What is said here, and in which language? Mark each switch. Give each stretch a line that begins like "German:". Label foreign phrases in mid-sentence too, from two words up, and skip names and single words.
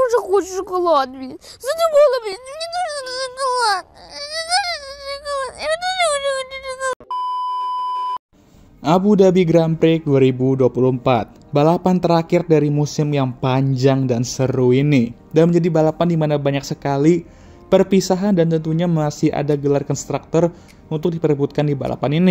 Russian: хочешь шоколад, блин? Задумала, блин, мне нужен шоколад. Я тоже хочу шоколад.
Indonesian: Abu Dhabi Grand Prix 2024, balapan terakhir dari musim yang panjang dan seru ini, dan menjadi balapan di mana banyak sekali perpisahan dan tentunya masih ada gelar konstruktor untuk diperebutkan di balapan ini.